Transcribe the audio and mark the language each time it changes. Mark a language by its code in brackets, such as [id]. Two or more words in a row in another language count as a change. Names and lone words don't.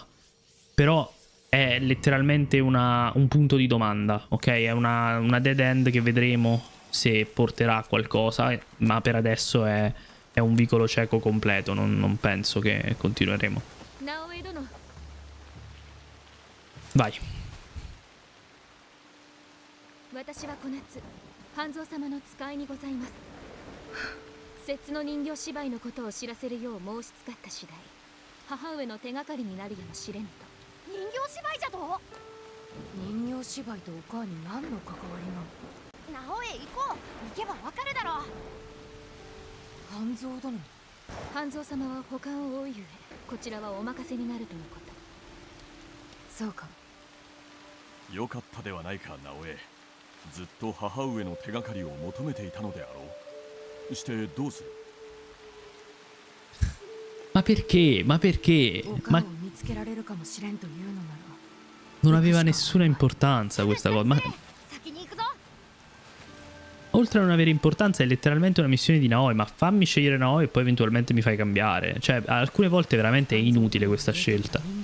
[it] Però è letteralmente un punto di domanda, ok? È una [en] dead end [it] che vedremo se porterà a qualcosa, ma per adesso è un vicolo cieco completo, non penso che continueremo. Vai. [ja] 私は小夏半蔵様の使いにございます。節の人形芝居のことを知らせるよう申しつかった次第、母上の手がかりになるやもしれんと。人形芝居じゃと？人形芝居とお母に何の関わりが？直江行こう。行けばわかるだろう。半蔵殿。半蔵様は他を追うゆえ、こちらはお任せになるとのこと。そうか。よかったではないか、直江。ずっと母上の手がかりを求めていたのであろう。してどうする？ [it] Ma perché? Ma perché? Ma non aveva nessuna importanza questa cosa. Ma oltre a non avere importanza è letteralmente una missione di Naoi. Ma fammi scegliere Naoi e poi eventualmente mi fai cambiare. Cioè, alcune volte veramente è inutile questa scelta.